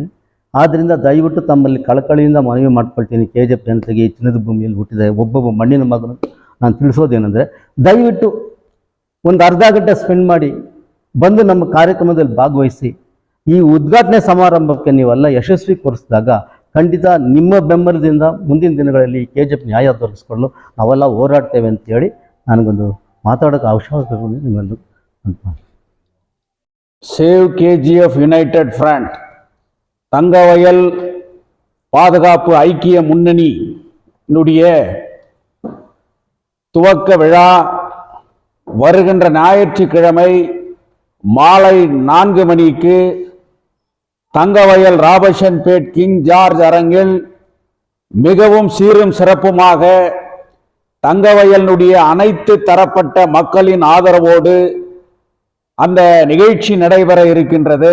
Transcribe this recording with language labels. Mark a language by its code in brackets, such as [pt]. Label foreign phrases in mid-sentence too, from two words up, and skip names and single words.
[kn] ಆದ್ದರಿಂದ ದಯವಿಟ್ಟು ತಮ್ಮಲ್ಲಿ ಕಳಕಳಿಯಿಂದ ಮನವಿ ಮಾಡ್ಕೊಳ್ತೀನಿ, KGF ಜನತೆಗೆ ಈ ಚಿನ್ನದ ಭೂಮಿಯಲ್ಲಿ ಹುಟ್ಟಿದ ಒಬ್ಬೊಬ್ಬ ಮಣ್ಣಿನ ಮಗನು ನಾನು ತಿಳಿಸೋದೇನೆಂದರೆ, ದಯವಿಟ್ಟು ಒಂದು ಅರ್ಧ ಗಂಟೆ ಸ್ಪೆಂಡ್ ಮಾಡಿ ಬಂದು ನಮ್ಮ ಕಾರ್ಯಕ್ರಮದಲ್ಲಿ ಭಾಗವಹಿಸಿ. ಈ ಉದ್ಘಾಟನೆ ಸಮಾರಂಭಕ್ಕೆ ನೀವೆಲ್ಲ ಯಶಸ್ವಿಗೊಳಿಸಿದಾಗ ಖಂಡಿತ ನಿಮ್ಮ ಬೆಂಬಲದಿಂದ ಮುಂದಿನ ದಿನಗಳಲ್ಲಿ KGF ನ್ಯಾಯ ದೊರಕಿಸ್ಕೊಳ್ಳಲು ನಾವೆಲ್ಲ ಹೋರಾಡ್ತೇವೆ ಅಂತೇಳಿ ನನಗೊಂದು ಮಾತಾಡೋಕ್ಕೆ ಅವಶ್ಯಕ ನಿಮ್ಮಲ್ಲಿ ಅಂತ. [ta] சேவ் KGF யுனைடெட் ஃப்ரண்ட் தங்கவயல் பாதுகாப்பு ஐக்கிய முன்னணியினுடைய துவக்க விழா வருகின்ற ஞாயிற்றுக்கிழமை மாலை 4 மணிக்கு தங்கவயல் ராபர்ட்சன்பேட் கிங் ஜார்ஜ் அரங்கில் மிகவும் சீரும் சிறப்புமாக தங்கவயலினுடைய அனைத்து தரப்பட்ட மக்களின் ஆதரவோடு அந்த நிகழ்ச்சி நடைபெற இருக்கின்றது.